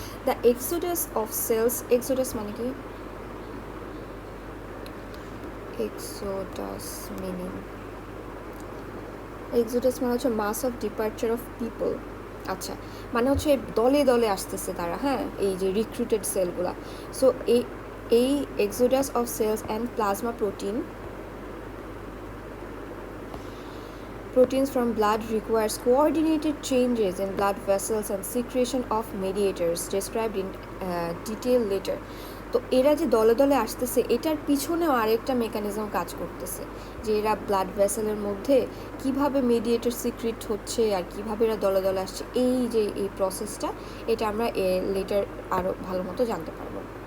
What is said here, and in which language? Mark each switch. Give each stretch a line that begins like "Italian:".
English: The exodus of cells, exodus মানে কি, exodus meaning, exodus মানে হচ্ছে mass of departure of people.
Bangla: আচ্ছা, মানে হচ্ছে দলে দলে আসতেছে তারা, হ্যাঁ, এই যে রিক্রুটেড সেলগুলা।
English: So এই exodus of cells and plasma proteins from blood requires coordinated changes in blood vessels and secretion of mediators described in detail later.
Bangla: তো এরা যে দলে দলে আসতেছে, এটার পিছনেও আরেকটা মেকানিজম কাজ করতেছে, যে এরা ব্লাড ভেসেলের মধ্যে কিভাবে মেডিয়েটর সিক্রেট হচ্ছে আর কিভাবে এরা দলে দলে আসছে, এই যে এই প্রসেসটা, এটা আমরা লেটার আরও ভালো মতো জানতে পারবো।